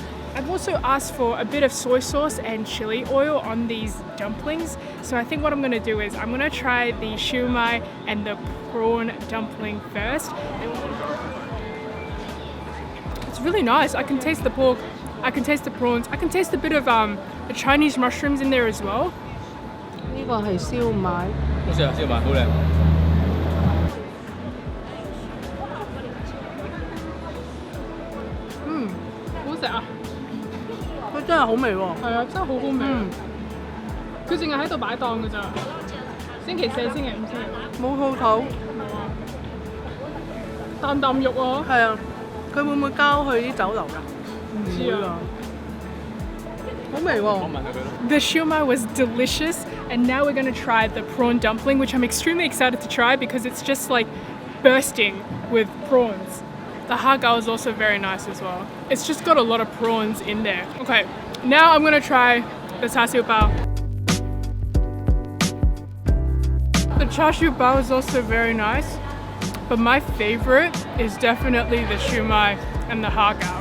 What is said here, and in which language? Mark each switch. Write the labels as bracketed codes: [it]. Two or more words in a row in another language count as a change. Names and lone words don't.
[en] I've also asked for a bit of soy sauce and chili oil on these dumplings. So I think what I'm gonna do is I'm gonna try the shumai and the prawn dumpling first. It's really nice. I can taste the pork, I can taste the prawns, I can taste a bit of the Chinese mushrooms in there as well. [yue] 呢個係燒賣。好似啊，燒賣好靚。好食啊！佢真係好味喎。係啊，真係好好味。佢淨係喺度擺檔㗎咋。星期四、星期五、星期六。冇鋪頭。冇啊。啖啖肉啊。係啊，佢會唔會交去啲酒樓㗎？唔知啊。好味喎。 [en] The shumai was delicious, and now we're going to try the prawn dumpling, which I'm extremely excited to try because it's just like bursting with prawns. The hagao is also very nice as well. It's just got a lot of prawns in there. Okay, now I'm gonna try the char siu bao. The char siu bao is also very nice, but my favorite is definitely the shumai and the hagao.